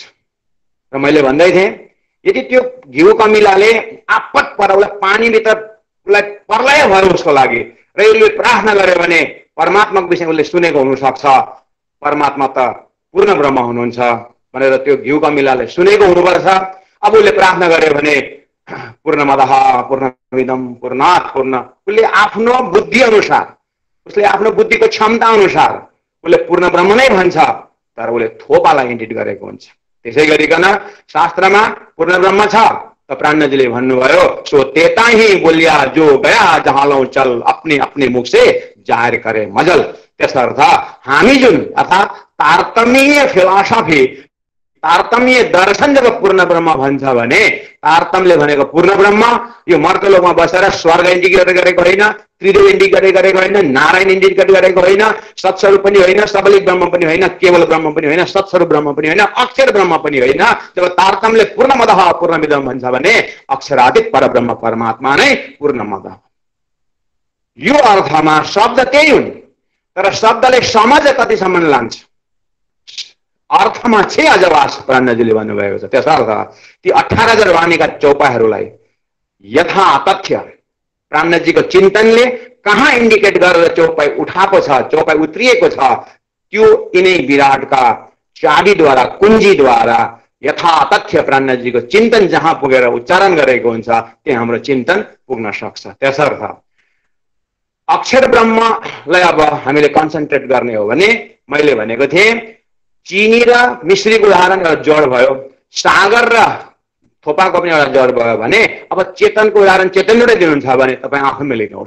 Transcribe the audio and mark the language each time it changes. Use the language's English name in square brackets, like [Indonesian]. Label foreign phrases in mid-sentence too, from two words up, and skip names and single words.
[Nepali] र मैले भन्दै थिएँ यदि त्यो घिउ कमिलाले आपत पर उसलाई पानीभित्र उसलाई प्रलय भयो उसको लागि र यसले प्रार्थना गर्यो भने परमात्माको विषय उसले सुनेको हुनसक्छ। परमात्मा त पूर्ण ब्रह्म हुनुहुन्छ भनेर त्यो घिउ कमिलाले सुनेको हुनुपर्छ। अब उसले प्रार्थना गर्यो भने [Sanskrit] पूर्णमदः पूर्णमिदं पूर्णात् पूर्ण [Nepali] उसले आफ्नो बुद्धि अनुसार उसले आफ्नो बुद्धिको क्षमता अनुसार उसले पूर्ण ब्रह्म नै भन्छ तर उसले थोपालाई इन्डिट गरेको हुन्छ। त्यसै गरिकन शास्त्रमा पूर्ण ब्रह्म छ त प्राणजीले भन्नुभयो [Hindi] सो तेता ही बोलिया जो गया जहाँ लौ चल अपने अपने मुख से जाहिर करे मजल। [Nepali] त्यसर्थ हामी जुन अर्थात् तारतम्य फिलोसफी तारतम्य दर्शन जब पूर्ण ब्रह्म भन्छ भने तारतम्यले भनेको पूर्ण ब्रह्म यो मर्तलोकमा बसेर स्वर्ग इन्डिकेट गरेको होइन, त्रिदेव इन्डिकेट गरेको होइन, नारायण इन्डिकेट गरेको होइन, सत्स्वरूप पनि होइन, सबलिक ब्रह्म पनि होइन, केवल ब्रह्म पनि होइन, सत्स्वरूप ब्रह्म पनि होइन, अक्षर ब्रह्म पनि होइन। जब तारतम्यले [Sanskrit] पूर्णमदः पूर्णमिदं [Nepali] भन्छ भने अक्षरातीत परब्रह्म परमात्मा नै पूर्णमदः। यो अर्थमा शब्द त्यही हुन् तर शब्दले समझ कतिसम्म लान्छ अर्थमा चाहिँ अजवास प्राणजीले भन्नुभएको छ। त्यसर्थ ती 18,000 वाणीका चौपाईहरूलाई यथा तथ्य प्राणजीको चिन्तनले कहाँ इन्डिकेट गरेर चौपाई उठाएको छ, चौपाई उत्रिएको छ त्यो यिनै विराटका चाबीद्वारा कुञ्जीद्वारा यथा तथ्य प्राणजीको चिन्तन जहाँ पुगेर उच्चारण गरेको हुन्छ त्यहाँ हाम्रो चिन्तन पुग्न सक्छ। त्यसर्थ अक्षर ब्रह्मलाई अब हामीले कन्सन्ट्रेट गर्ने हो भने मैले भनेको थिएँ चिनी र मिश्रीको उदाहरण एउटा जड भयो, सागर र थोपाको पनि एउटा जड भयो भने अब चेतनको उदाहरण चेतनबाटै दिनुहुन्छ भने तपाईँ आफैमा लिनुहोस्।